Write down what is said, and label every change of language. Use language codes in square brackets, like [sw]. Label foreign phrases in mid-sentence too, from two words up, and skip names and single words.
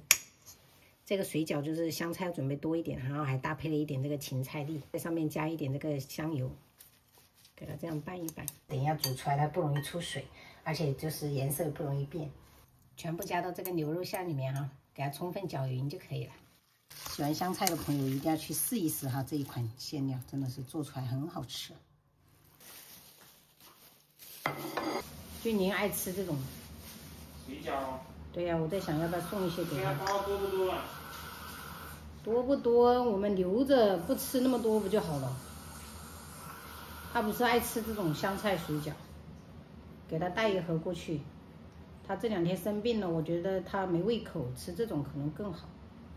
[zh] 這個水餃就是香菜要準備多一點，然後還搭配了一點這個芹菜粒，在上面加一點這個香油，給它這樣拌一拌。等一下煮出來它不容易出水，而且就是顏色不容易變。全部加到這個牛肉餡裡面哈，給它充分攪勻就可以了。喜歡香菜的朋友一定要去試一試哈，這一款餡料真的是做出來很好吃。就您愛吃這種水餃？對呀，我在想要不要送一些給他。多不多啊？多不多？我們留着不吃那麼多不就好了？他不是愛吃這種香菜水餃，給他帶一盒過去。他這2天生病了，我覺得他沒胃口，吃這種可能更好。